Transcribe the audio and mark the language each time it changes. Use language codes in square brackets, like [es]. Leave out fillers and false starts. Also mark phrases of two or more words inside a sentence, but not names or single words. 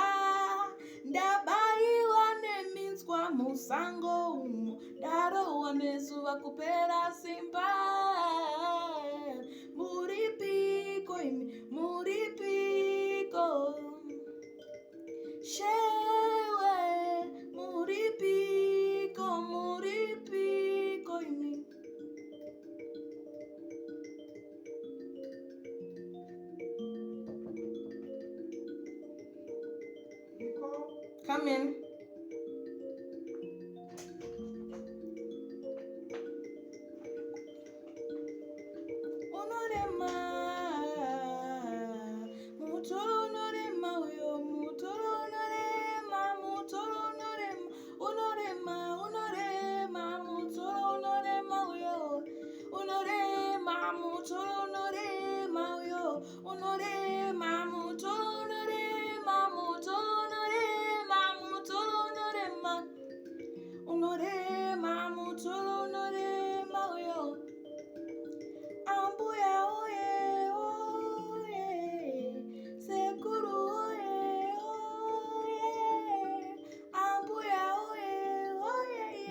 [sn] Ndabaywa neminzwa musango, ndarohwa nezuva kupera simba. Muripiko imi, muripiko shewe, muripiko, muripiko imi. [en] Nicole, come in. [sn] Unorema, mutolo unorema uyo, mutolo unorema, mutolo unorema, unorema, unorema, mutolo unorema uyo, unorema, mutolo unorema uyo, unorema, mutolo unorema, mutolo unorema, mutolo unorema, unorema, mutolo unorema uyo. Ambuya oye, oye, sekuru oye, oye, ambuya oye, oye,